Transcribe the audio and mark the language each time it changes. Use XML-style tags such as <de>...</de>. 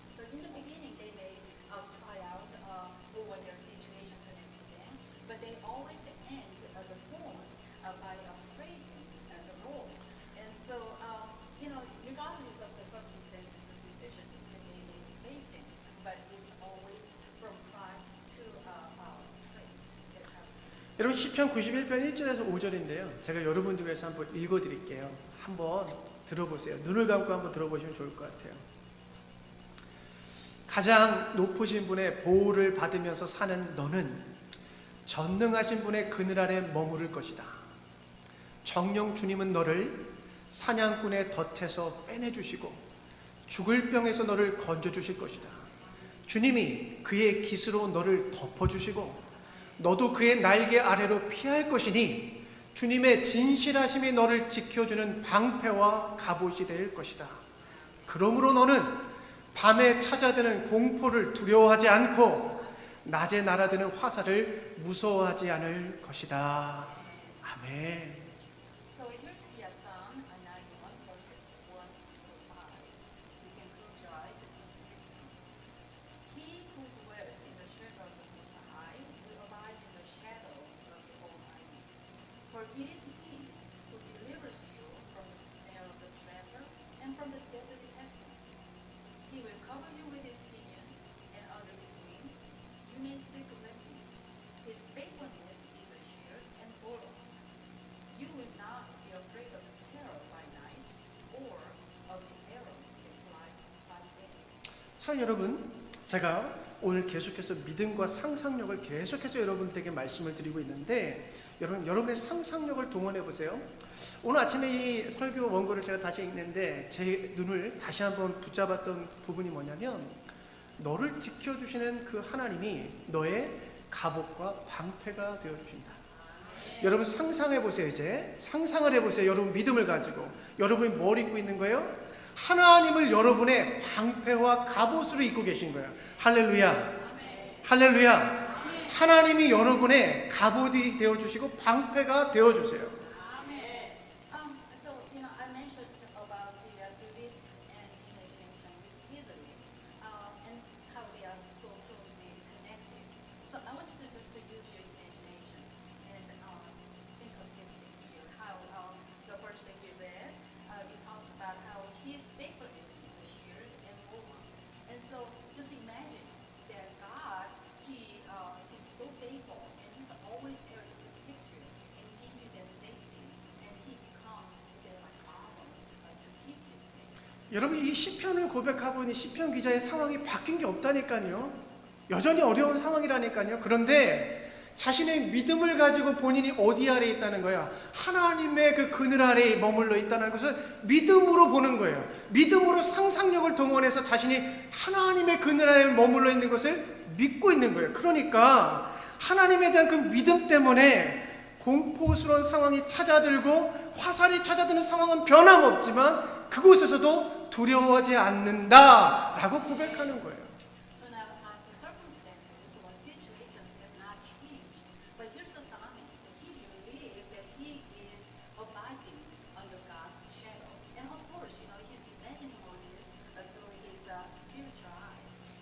<en>So in the beginning, they may cry out over their situations and everything, but they always end the poems by praising the Lord. And so, regardless of the circumstances, the situations that they may be facing, but it's always from cry to praise.</en> <ko>여러분, 시편 91편 1절에서 5절인데요. 제가 여러분들 위해서 한번 읽어드릴게요. 한번 들어보세요. 눈을 감고 한번 들어보시면 좋을 것 같아요. 가장 높으신 분의 보호를 받으면서 사는 너는 전능하신 분의 그늘 아래 머무를 것이다. 정령 주님은 너를 사냥꾼의 덫에서 빼내주시고 죽을 병에서 너를 건져주실 것이다. 주님이 그의 깃으로 너를 덮어주시고 너도 그의 날개 아래로 피할 것이니 주님의 진실하심이 너를 지켜주는 방패와 갑옷이 될 것이다. 그러므로 너는 밤에 찾아드는 공포를 두려워하지 않고 낮에 날아드는 화살을 무서워하지 않을 것이다. 아멘.</ko> <en>So here's the Psalm 91 verses 1 to 5. You can close your eyes and just listen. He who dwells in the shelter of the Most High will abide in the shadow of the Almighty. For it is He who delivers you from the snare of the traveler and from the deadly pestilence. He will cover you with His pinions, and under His wings you may sleep securely. His faithfulness is a shield and buckler. You will not be afraid of the terror by night, or of the arrow that flies by day.</en> <ko>사랑하는 여러분, 제가 오늘 계속해서 믿음과 상상력을 계속해서 여러분들에게 말씀을 드리고 있는데, 여러분의 상상력을 동원해 보세요. 오늘 아침에 이 설교 원고를 제가 다시 읽는데 제 눈을 다시 한번 붙잡았던 부분이 뭐냐면, 너를 지켜주시는 그 하나님이 너의 갑옷과 방패가 되어주신다. 여러분 상상해 보세요. 이제 상상을 해보세요. 여러분 믿음을 가지고 여러분이 뭘 입고 있는 거예요? 하나님을 여러분의 방패와 갑옷으로 입고 계신 거예요. 할렐루야, 할렐루야. 하나님이 여러분의 갑옷이 되어주시고 방패가 되어주세요.</ko> <en>So, I mentioned about the belief and imagination with Italy, and how they are so closely connected. So I want you to just use your imagination and think of this here, how the verse that we read, it talks about how His faithfulness is a shield and buckler. And so just imagine that God, He's so faithful, and He's always there to protect you and give you that safety, and He becomes that armor to keep you safe.</en> <ko>여러분, 이 시편을 고백하고 있는 시편 기자의 상황이 바뀐 게 없다니까요. 여전히 어려운 상황이라니까요. 그런데 자신의 믿음을 가지고 본인이 어디 아래에 있다는 거예요? 하나님의 그 그늘 아래에 머물러 있다는 것을 믿음으로 보는 거예요. 믿음으로 상상력을 동원해서 자신이 하나님의 그늘 아래에 머물러 있는 것을 믿고 있는 거예요. 그러니까 하나님에 대한 그 믿음 때문에 공포스러운 상황이 찾아들고 화살이 찾아드는 상황은 변함없지만 그곳에서도 두려워하지 않는다라고 고백하는 거예요.</ko> <en>So now the circumstances or situations have not changed, but here's the psalmist. He believed that he is abiding under God's shadow, and of course, he's imagining all this through his spiritual eyes.</en>